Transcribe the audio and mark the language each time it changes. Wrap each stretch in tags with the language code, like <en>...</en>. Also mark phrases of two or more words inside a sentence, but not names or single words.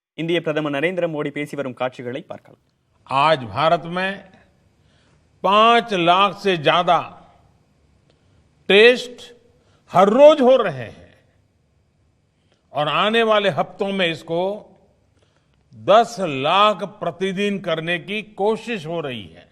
<ta>இந்திய பிரதமர் நரேந்திர மோடி பேசி வரும் காட்சிகளை பார்க்கலாம்.</ta> <hi>आज भारत में 5 लाख से ज्यादा टेस्ट हर रोज हो रहे हैं और आने वाले हफ्तों में इसको 10 लाख प्रतिदिन करने की कोशिश हो रही है.</hi>